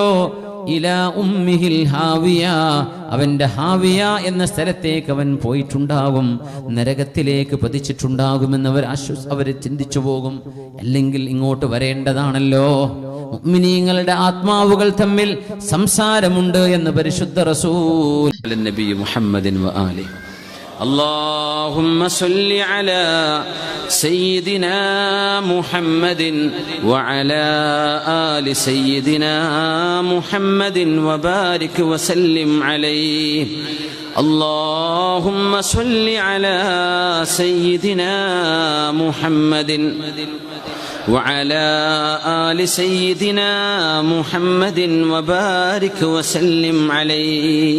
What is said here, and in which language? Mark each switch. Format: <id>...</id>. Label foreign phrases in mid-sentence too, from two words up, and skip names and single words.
<ar>إلى أمه الهاوية,</ar> <ml>അവന്റെ ഹാവിയ എന്ന സ്ഥലത്തേക്ക് അവൻ പോയിട്ടുണ്ടാകും, നരകത്തിലേക്ക് പതിച്ചിട്ടുണ്ടാകുമെന്ന് അവര് ചിന്തിച്ചു പോകും. അല്ലെങ്കിൽ ഇങ്ങോട്ട് വരേണ്ടതാണല്ലോ. മുഅ്മിനീങ്ങളുടെ ആത്മാവുകൾ തമ്മിൽ സംസാരമുണ്ട് എന്ന് പരിശുദ്ധ റസൂൽ നബി മുഹമ്മദിൻ വആലിഹി.</ml> <ar>اللهم صل على سيدنا محمد وعلى آل سيدنا محمد وبارك وسلم عليه. اللهم صل على سيدنا محمد وعلى آل سيدنا محمد وبارك وسلم عليه.</ar>